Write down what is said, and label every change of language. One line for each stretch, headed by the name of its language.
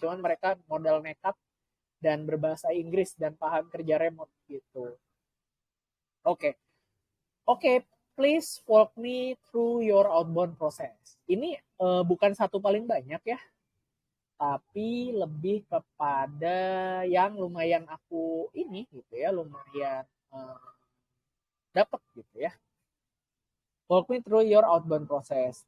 Indonesian: Cuman mereka modal nekat dan berbahasa Inggris dan paham kerja remote gitu.
English: Oke, please walk me through your outbound process.
Indonesian: Ini bukan satu paling banyak ya, tapi lebih kepada yang lumayan aku ini gitu ya, lumayan dapat gitu ya.
English: Walk me through your outbound process.